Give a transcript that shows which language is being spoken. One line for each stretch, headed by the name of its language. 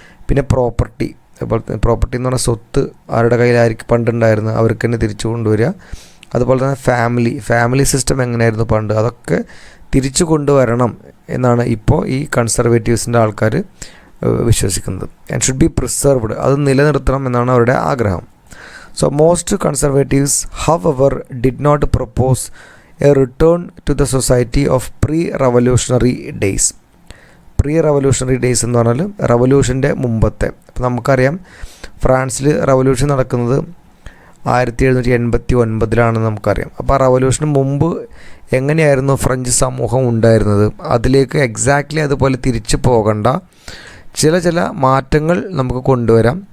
Malayalam: പിന്നെ പ്രോപ്പർട്ടി, അതുപോലെ പ്രോപ്പർട്ടി എന്ന് പറഞ്ഞാൽ സ്വത്ത് ആരുടെ കയ്യിലായിരിക്കും പണ്ടുണ്ടായിരുന്നു, അവർക്ക് തന്നെ തിരിച്ചു കൊണ്ടുവരിക. അതുപോലെ തന്നെ ഫാമിലി സിസ്റ്റം എങ്ങനെയായിരുന്നു പണ്ട്, അതൊക്കെ തിരിച്ചു കൊണ്ടുവരണം എന്നാണ് ഇപ്പോൾ ഈ കൺസർവേറ്റീവ്സിൻ്റെ ആൾക്കാർ വിശ്വസിക്കുന്നത്.
English: and should be preserved,
Malayalam: അത് നിലനിർത്തണം എന്നാണ് അവരുടെ ആഗ്രഹം.
English: So most conservatives, however, did not propose a return to the society of pre-revolutionary days.
Malayalam: Pre-revolutionary days എന്ന് പറഞ്ഞാൽ റവല്യൂഷൻ്റെ മുമ്പത്തെ. അപ്പോൾ നമുക്കറിയാം ഫ്രാൻസിൽ റവല്യൂഷൻ നടക്കുന്നത് 1789 നമുക്കറിയാം. അപ്പോൾ ആ റവല്യൂഷന് മുമ്പ് എങ്ങനെയായിരുന്നു ഫ്രഞ്ച് സമൂഹം ഉണ്ടായിരുന്നത്, അതിലേക്ക് എക്സാക്ട്ലി അതുപോലെ തിരിച്ചു പോകണ്ട, ചില മാറ്റങ്ങൾ നമുക്ക് കൊണ്ടുവരാം.